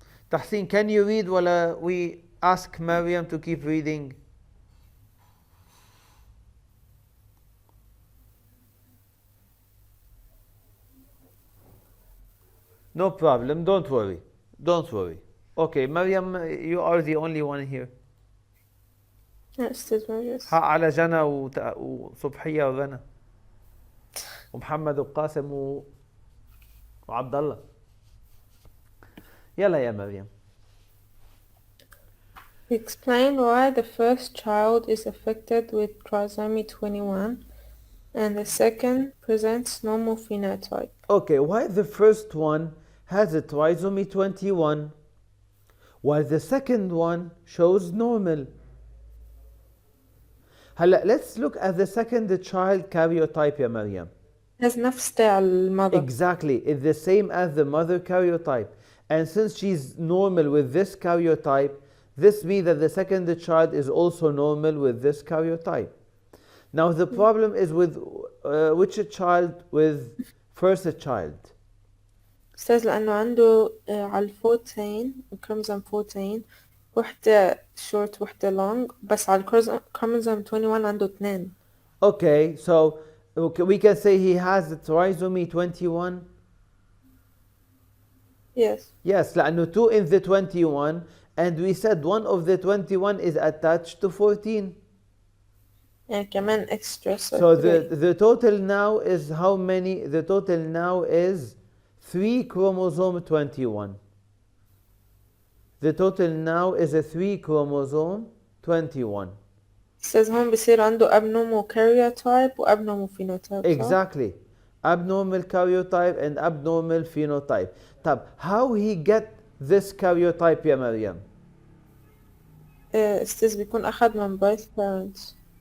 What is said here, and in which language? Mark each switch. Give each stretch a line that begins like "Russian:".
English: Tahsin, can you read while we ask Maryam to keep reading? No problem, don't worry. Don't worry. Okay, Maryam, you are the only one here. Yes, yes.
Arabic: حق على جنى وصبحية وغنى ومحمد وقاسم وعبد الله. يلا يا مريم.
English: Explain why the first child is affected with trisomy 21 and the second presents normal phenotype. Okay, why the first one has a trisomy 21 while the second one shows normal.
Arabic: هلا
English: let's look at the second child karyotype
Arabic: يا مريم.
English: Has
Arabic: نفس تاع المother.
English: Exactly, it's the same as the mother karyotype. And since she's normal with this karyotype, this means that the second child is also normal with this karyotype. Now the problem is with which child? With first child.
Arabic: أستاذ لأنه عنده على 14 chromosome 14 وحدة
English: short
Arabic: وحدة
English: long
Arabic: بس على chromosome 21 عنده 2.
English: Okay, so we can say he has the trisomy 21. Yes. Yes,
Arabic: لأنه
English: 2 in the 21, and we said one of the 21 is attached to 14.
Arabic: يعني كمان
English: extra. So the total now is how many? The total now is 3 chromosome 21. The total now is a 3 chromosome 21.
Arabic: أستاذ هون بصير عنده
English: abnormal karyotype
Arabic: و
English: abnormal phenotype. Exactly. Abnormal karyotype and abnormal phenotype.
Arabic: طب
English: how he get this karyotype
Arabic: يا مريم؟ أستاذ بيكون أخذ من
English: both parents.